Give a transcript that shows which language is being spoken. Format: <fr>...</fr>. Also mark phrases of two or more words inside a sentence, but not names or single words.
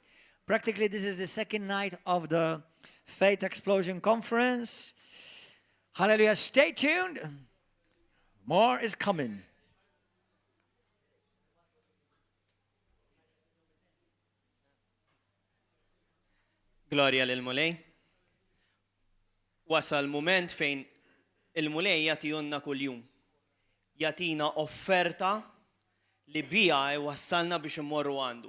<en>Practically, this is the second night of the Faith Explosion Conference. Hallelujah. Stay tuned. More is coming.</en> <mt>Gloria lil-mulej. Wasal moment fejn il-mulej jagħtihunna kuljum. Jatina offerta li bija wassalna biex immorru għandu.</mt>